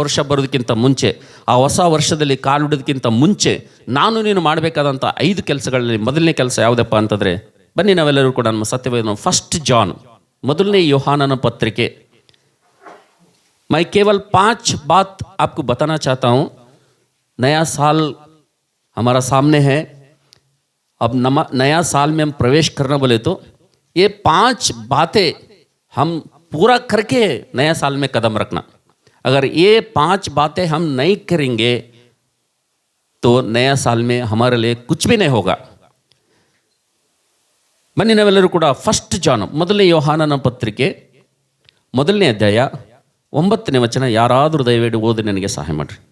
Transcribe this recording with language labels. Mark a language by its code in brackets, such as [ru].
[kn] ವರ್ಷ ಬರೋದಕ್ಕಿಂತ ಮುಂಚೆ, ಆ ಹೊಸ ವರ್ಷದಲ್ಲಿ ಕಾಲಿಡೋದಕ್ಕಿಂತ ಮುಂಚೆ ನಾನು ನೀನು ಮಾಡಬೇಕಾದಂಥ 5 ಕೆಲಸಗಳಲ್ಲಿ ಮೊದಲನೇ ಕೆಲಸ ಯಾವುದಪ್ಪ ಅಂತಂದರೆ, ಬನ್ನಿ ನಾವೆಲ್ಲರೂ ಕೂಡ ನಮ್ಮ ಸತ್ಯವೇದ ಫಸ್ಟ್ ಜಾನ್, ಮೊದಲನೇ ಯೋಹಾನನ ಪತ್ರಿಕೆ. [hi] मैं केवल 5 बात आपको बताना चाहता हूँ. नया साल हमारा सामने है. अब नया साल में हम प्रवेश करना बोले तो ये 5 बातें हम पूरा करके नया साल में कदम रखना. अगर ये 5 बातें हम नहीं करेंगे तो नया साल में हमारे लिए कुछ भी नहीं होगा. [kn] ಬನ್ನಿ ನಾವೆಲ್ಲರೂ ಕೂಡ ಫಸ್ಟ್ ಜಾನ್, ಮೊದಲನೇ ಯೋಹಾನನ ಪತ್ರಿಕೆ, ಮೊದಲನೇ ಅಧ್ಯಾಯ 9ನೇ ವಚನ. ಯಾರಾದರೂ ದಯವಿಟ್ಟು ಓದಿ ನನಗೆ ಸಹಾಯ ಮಾಡಿರಿ.